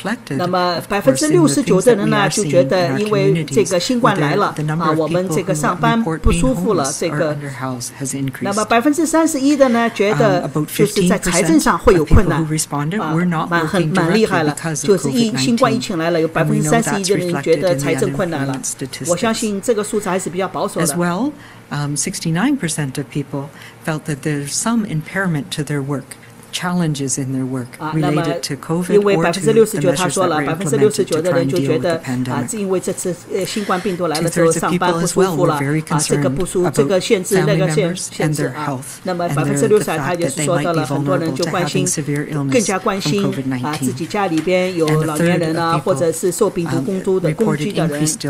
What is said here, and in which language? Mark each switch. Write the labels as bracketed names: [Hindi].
[Chinese] 那么69%的人呢，就觉得因为这个新冠来了我们这个上班不舒服了。这个，那么31%的呢，觉得就是在财政上会有困难蛮厉害了。就是新冠疫情来了，有31%的人觉得财政困难了。我相信这个数字还是比较保守的。 [English] 69% of people felt that there's some impairment to their work, challenges in their work related to COVID or to the measures that were implemented to try and deal with the pandemic. [Chinese] 因为这次新冠病毒来了之后，上班不舒服了这个不舒服，这个限制那个限制那么60%他也是说到了，很多人就更加关心自己家里边有老年人啊，或者是受病毒攻击的人。